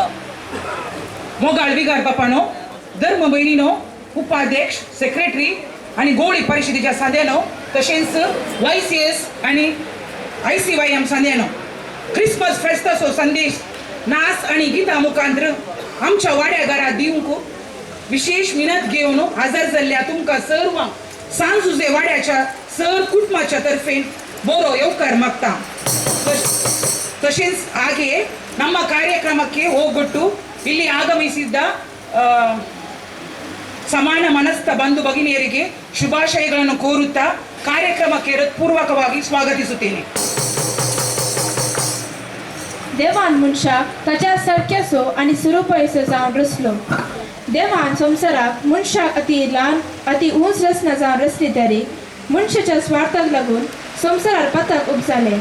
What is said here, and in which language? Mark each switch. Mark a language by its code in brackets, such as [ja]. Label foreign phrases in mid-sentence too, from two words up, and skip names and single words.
[kok] मोगाळ विगार बापानो, धर्म भयणीनो, उपाध्यक्ष, सेक्रेटरी आनी गवळी परिशदेच्या सांद्यानो, तशेंच YCS आनी ICYM सांद्यानो, क्रिसमस फेस्ताचो संदेश नाच आनी गितां मुखांत्र आमच्या वाड्या घरात दिवंक विशेष मिनत घेवन हजर जाल्ल्या तुमकां सर्वांक सांजुजे वाड्याच्या सर कुटुंबाच्या तर्फेन बरो येवकार मागता. [kn] तशेंच ಹಾಗೆ ನಮ್ಮ ಕಾರ್ಯಕ್ರಮಕ್ಕೆ ಹೋಗ್ಬಿಟ್ಟು ಇಲ್ಲಿ ಆಗಮಿಸಿದ್ದ ಸಮಾನ ಮನಸ್ಥ ಬಂಧು ಭಗಿನಿಯರಿಗೆ ಶುಭಾಶಯಗಳನ್ನು ಕೋರುತ್ತಾ ಕಾರ್ಯಕ್ರಮಕ್ಕೆ ಹೃತ್ಪೂರ್ವಕವಾಗಿ ಸ್ವಾಗತಿಸುತ್ತೇನೆ. [kok] देवान मनशाक ताच्या सारक्याचो आनी सुरूपयसो जावन रचलो. देवान संवसाराक मनशाक अति ल्हान अति उंच रचना जावन रचली तरी मनशाच्या स्वार्थाक लागून संवसारार पथक उपजालें.